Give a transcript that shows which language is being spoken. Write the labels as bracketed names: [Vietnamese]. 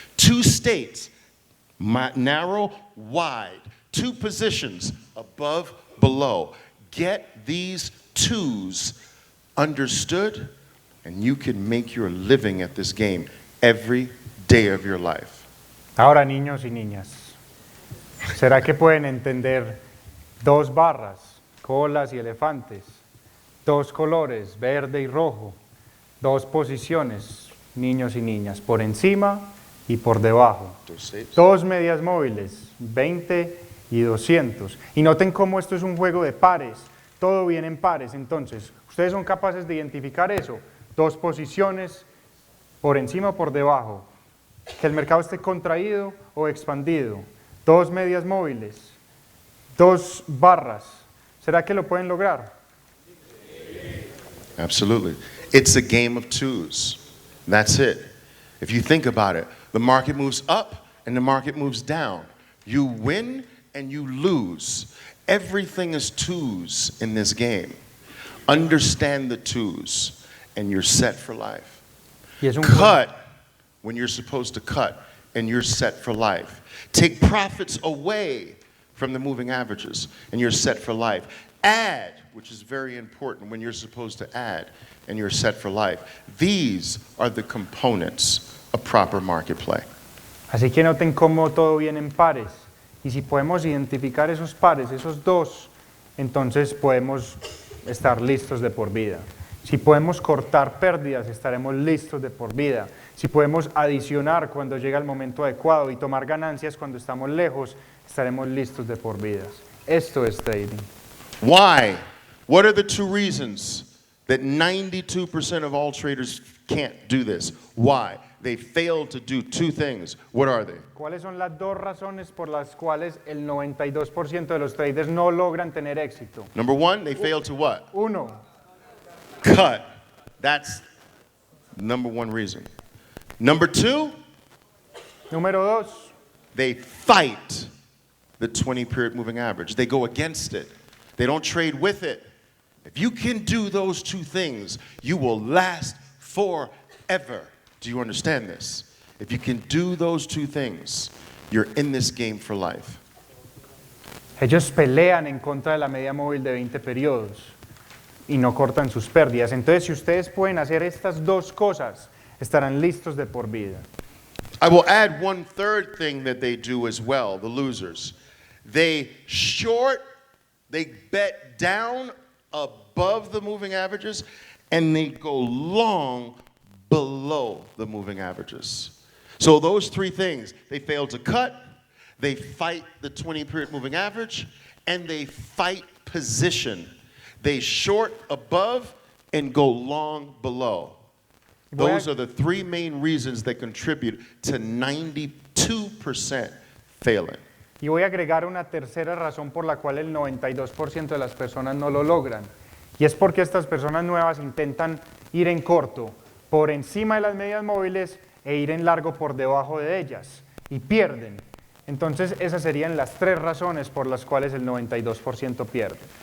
[English] 2 states, narrow, wide. 2 positions, above, below. Get these 2s understood, and you can make your living at this game every day of your life. [Spanish] Ahora, niños y niñas, ¿será que pueden entender 2 barras, colas y elefantes? 2 colores, verde y rojo. 2 posiciones, niños y niñas, por encima y por debajo. 2 medias móviles, 20 y 200. Y noten cómo esto es un juego de pares, todo viene en pares. Entonces, ustedes son capaces de identificar eso. 2 posiciones, por encima o por debajo. Que el mercado esté contraído o expandido. 2 medias móviles, 2 barras. ¿Será que lo pueden lograr? [English] Absolutely. It's a game of 2s. That's it. If you think about it, the market moves up and the market moves down. You win and you lose. Everything is twos in this game. Understand the twos and you're set for life. Cut when you're supposed to cut and you're set for life. Take profits away from the moving averages and you're set for life. Add, which is very important when you're supposed to add and you're set for life. These are the components of proper market play. [Spanish] Así que noten cómo todo viene en pares. Y si podemos identificar esos pares, esos dos, entonces podemos estar listos de por vida. Si podemos cortar pérdidas, estaremos listos de por vida. Si podemos adicionar cuando llega el momento adecuado y tomar ganancias cuando estamos lejos, estaremos listos de por vida. Esto es trading. [English] Why? What are the two reasons that 92% of all traders can't do this? Why? They fail to do two things. What are they? [Spanish] ¿Cuáles son las dos razones por las cuales el 92% de los traders no logran tener éxito? [English] Number one, they fail to what? [Spanish] Uno, [English] Cut. That's number one reason. Number two, [Spanish] número dos, [English] they fight the 20-period moving average. They go against it. They don't trade with it. If you can do those two things, you will last forever. Do you understand this? If you can do those two things, you're in this game for life. [Spanish] ellos pelean en contra de la media móvil de 20 periodos y no cortan sus pérdidas. Entonces, si ustedes pueden hacer estas dos cosas, estarán listos de por vida. [English] I will add one third thing that they do as well, the losers. They short, they bet down above the moving averages, and they go long below the moving averages. So those three things, they fail to cut, they fight the 20-period moving average, and they fight position. They short above and go long below. Those are the three main reasons that contribute to 92% failing. [Spanish] Y voy a agregar una tercera razón por la cual el 92% de las personas no lo logran. Y es porque estas personas nuevas intentan ir en corto por encima de las medias móviles e ir en largo por debajo de ellas y pierden. Entonces esas serían las tres razones por las cuales el 92% pierde.